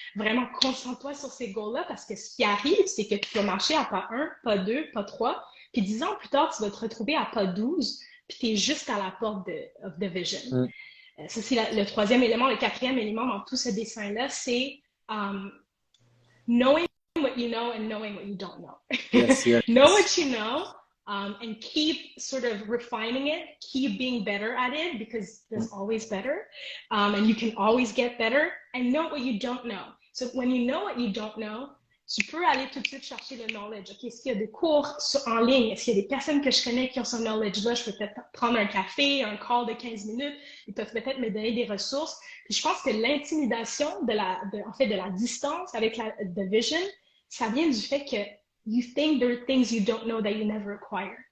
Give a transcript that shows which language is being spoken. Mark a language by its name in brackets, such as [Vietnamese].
[French] Vraiment, concentre-toi sur ces goals-là, parce que ce qui arrive, c'est que tu vas marcher à pas 1, pas 2, pas 3, puis 10 ans plus tard, tu vas te retrouver à pas 12, puis tu es juste à la porte [English] of the vision. Mhm. [French] Ça, c'est le troisième élément. Le quatrième élément dans tout ce dessin-là, c'est [English] knowing what you know and knowing what you don't know. Yes, Know yes. what you know and keep sort of refining it, keep being better at it because there's always better and you can always get better and know what you don't know. So when you know what you don't know, [French] tu peux aller tout de suite chercher le knowledge. OK, est-ce qu'il y a des cours en ligne? Est-ce qu'il y a des personnes que je connais qui ont ce knowledge-là? Je peux peut-être prendre un café, un call de 15 minutes. Ils peuvent peut-être me donner des ressources. Puis je pense que l'intimidation en fait, de la distance avec la vision, ça vient du fait que [English] you think there are things you don't know that you never acquire.